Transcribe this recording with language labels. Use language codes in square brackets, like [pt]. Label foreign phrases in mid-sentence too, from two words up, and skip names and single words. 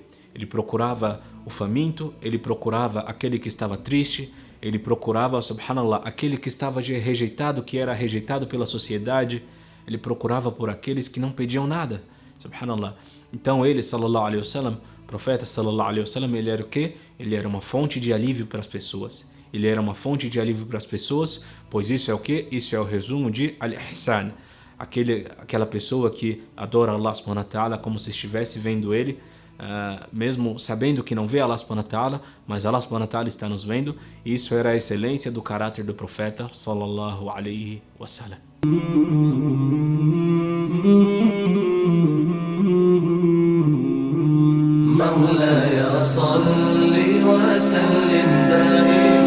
[pt] Ele procurava o faminto, ele procurava aquele que estava triste, ele procurava, subhanallah, aquele que estava rejeitado, que era rejeitado pela sociedade, ele procurava por aqueles que não pediam nada, subhanallah. Então ele, [ar] صلى الله عليه وسلم، profeta صلى الله عليه وسلم, [pt] ele era o quê? Ele era uma fonte de alívio para as pessoas. Ele era uma fonte de alívio para as pessoas, pois isso é o quê? Isso é o resumo de al-ihsan. Aquela pessoa que adora Allah [ar] سبحانه وتعالى [pt] como se estivesse vendo ele, mesmo sabendo que não vê Allah [ar] سبحانه وتعالى, [pt] mas Allah [ar] سبحانه وتعالى [pt] está nos vendo. E isso era a excelência do caráter do profeta [ar] صلى الله عليه وسلم. مولاي صل وسلم دائما